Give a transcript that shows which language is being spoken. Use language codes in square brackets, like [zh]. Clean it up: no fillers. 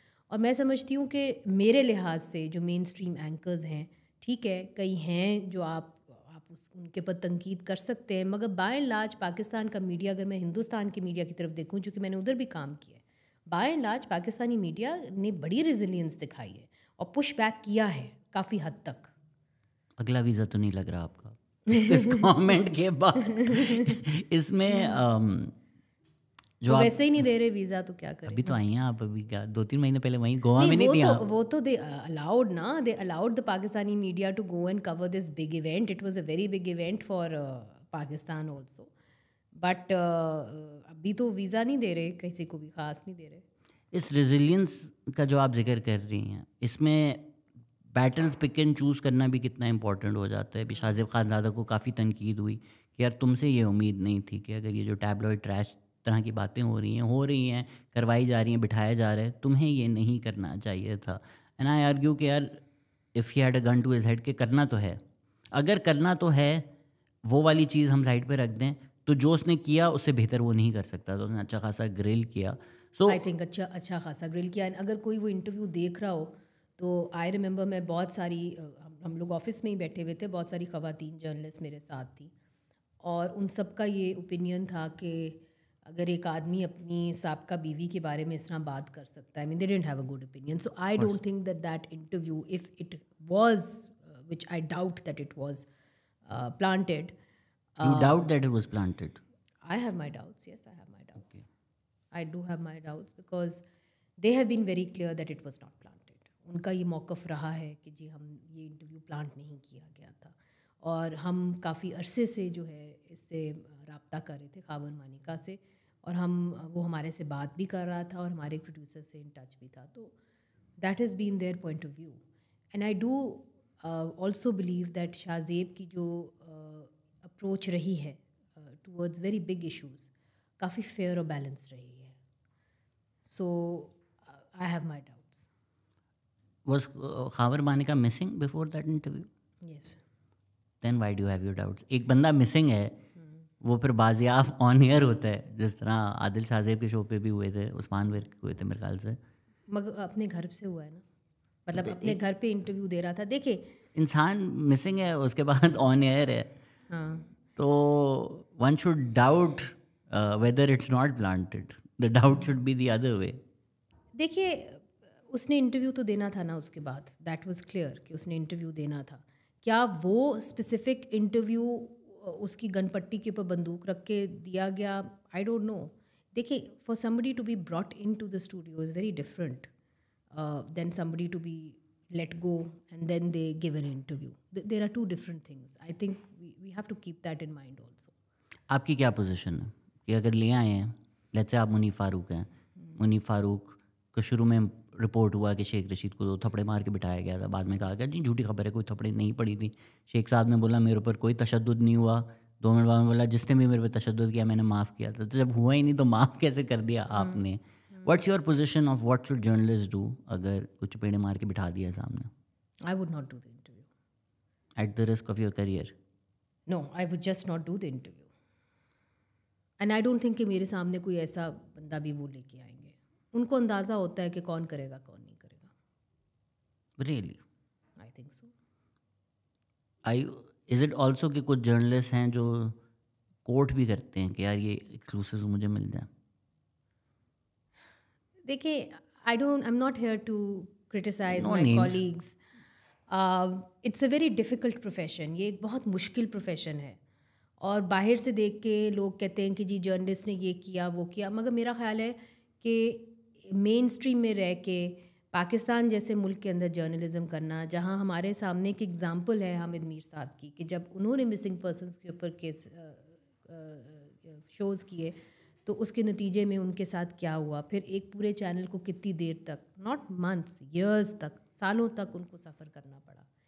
[ur] اور میں سمجھتی ہوں کہ میرے لحاظ سے جو مین اسٹریم اینکرز ہیں, ٹھیک ہے کئی ہیں جو آپ ان کے پر تنقید کر سکتے ہیں, مگر [en] by and large [ur] پاکستان کا میڈیا, اگر میں ہندوستان کی میڈیا کی طرف دیکھوں چونکہ میں نے ادھر بھی کام کیا ہے, by and large Pakistani media نے بڑی ریزیلینس دکھائی ہے اور پش بیک کیا ہے کافی حد تک. اگلا ویزا تو نہیں لگ رہا آپ کا اس کامنٹ کے بعد؟ اس میں جو ویسے ہی نہیں دے رہے ویزا تو کیا کریں. ابھی تو آئی ہیں آپ, ابھی کیا 2-3 مہینے پہلے وہیں گوا میں نہیں تھی آپ؟ [en] وہ تو they allowed نا, they allowed the Pakistani media to go and cover this big event. It was a very big event for Pakistan also, [ur] but ابھی تو ویزا نہیں دے رہے کسی کو بھی, خاص نہیں دے رہے. اس ریزیلینس کا جو آپ ذکر کر رہی ہیں, اس میں بیٹلز پک اینڈ چوز کرنا بھی کتنا امپورٹنٹ ہو جاتا ہے. ابھی شاہ زیب خان زادہ کو کافی تنقید ہوئی کہ یار تم سے یہ امید نہیں تھی کہ اگر یہ جو ٹیبلوئڈ ٹریش طرح کی باتیں ہو رہی ہیں کروائی جا رہی ہیں, بٹھایا جا رہا ہے, تمہیں یہ نہیں کرنا چاہیے تھا. [en] and I argue [ur] کہ یار [en] if he had a gun to his head [ur] کہ کرنا تو ہے, اگر کرنا تو ہے وہ والی چیز ہم سائڈ پہ رکھ دیں, تو جو اس نے کیا اس سے بہتر وہ نہیں کر سکتا. تو اس نے اچھا خاصا گرل کیا, سو [en] I think [ur] اچھا خاصا گرل کیا. اگر کوئی وہ انٹرویو دیکھ رہا ہو تو [en] I remember [ur] میں بہت ساری, ہم لوگ آفس میں ہی بیٹھے ہوئے تھے, بہت ساری خواتین جرنلسٹ میرے ساتھ تھیں, اور ان سب کا یہ اوپینین تھا کہ اگر ایک آدمی اپنی سابقہ بیوی کے بارے میں اس طرح بات کر سکتا ہے, [en] I mean they didn't have a good opinion. So I don't think that interview, if it was, which I doubt that it was planted. You doubt that it was planted? I have my doubts, yes, I have my doubts. Okay. I do have my doubts because they have been very clear that it was not planted. [ur] ان کا یہ موقف رہا ہے کہ جی ہم یہ interview plant نہیں کیا گیا تھا, اور ہم کافی عرصے سے جو ہے اس سے رابطہ کر رہے تھے خاور مانیکا سے, اور وہ ہمارے سے بات بھی کر رہا تھا اور ہمارے پروڈیوسر سے ان ٹچ بھی تھا. [en] تو that has been their point of view. And I do also believe that Shahzaib [ur] کی جو اپروچ رہی ہے [en] towards very big issues [ur] کافی فیئر اور بیلنس رہی ہے. [en] So I have my doubts. Was Khawar Maneka missing before that interview? Yes. Then why do you have your doubts? [ur] ایک بندہ مسنگ ہے, وہ پھر بازیاب آن ایئر ہوتا ہے, جس طرح عادل شاہ زیب کے شو پہ بھی ہوئے تھے, عثمان ویر ہوئے تھے میرے خیال سے, مگر اپنے گھر سے ہوا ہے نا, مطلب اپنے گھر پہ انٹرویو دے رہا تھا. دیکھیں انسان مسنگ ہے, اس کے بعد آن ایئر ہے, ہاں, [en] تو one should doubt whether it's not planted, the doubt should be the other way. [ur] دیکھیے اس نے انٹرویو تو دینا تھا نا اس کے بعد, دیٹ واز کلیئر کہ اس نے انٹرویو دینا تھا. کیا وہ اسپیسیفک انٹرویو اس کی گن پٹی کے اوپر بندوق رکھ کے دیا گیا؟ [en] I don't know. دیکھیں, for somebody to be brought into the studio is very different than somebody to be let go and then they give an interview. There are two different things. I think we have to keep that in mind also. [ur] آپ کی کیا position ہے کہ اگر لے آئے ہیں, [en] let's say [ur] آپ منیف فاروق ہیں, منیف فاروق کو شروع میں رپورٹ ہوا کہ شیخ رشید کو 2 تھپڑے مار کے بٹھایا گیا تھا, بعد میں کہا گیا جی جھوٹی خبر ہے, کوئی تھپڑے نہیں پڑی تھی. شیخ صاحب نے بولا میرے اوپر کوئی تشدد نہیں ہوا. 2 منٹ بعد میں بولا جس نے بھی میرے پہ تشدد کیا میں نے معاف کیا تھا. تو جب ہوا ہی نہیں تو معاف کیسے کر دیا آپ نے؟ [en] what's your position of what should journalist do [ur] اگر کچھ چپیڑے مار کے بٹھا دیا سامنے؟ [en] I would not do the interview. At the risk of your career? No, I would just not do the interview. And I don't think [ur] کہ میرے سامنے کوئی ایسا بندہ بھی وہ لے کے آئیں گے. ان کو اندازہ ہوتا ہے کہ کون کرے گا کون نہیں کرے گا. [en] Really? I think so. Is it also [ur] کہ کچھ جرنلسٹ ہیں جو کوٹ بھی کرتے ہیں کہ یار یہ ایکسکلوسیوز مجھے مل جائیں؟ [en] دیکھیں, I'm not here to criticize my colleagues. It's a very difficult profession. [ur] یہ ایک بہت مشکل پروفیشن ہے, اور باہر سے دیکھ کے لوگ کہتے ہیں کہ جی جرنلسٹ نے یہ کیا وہ کیا, مگر میرا خیال ہے کہ مین اسٹریم میں رہ کے پاکستان جیسے ملک کے اندر جرنلزم کرنا, جہاں ہمارے سامنے ایک ایگزامپل ہے حامد میر صاحب کی کہ جب انہوں نے مسنگ پرسنس کے اوپر کیس شوز کیے تو اس کے نتیجے میں ان کے ساتھ کیا ہوا, پھر ایک پورے چینل کو کتنی دیر تک, [en] not months, years [ur] تک, سالوں تک ان کو سفر کرنا پڑا.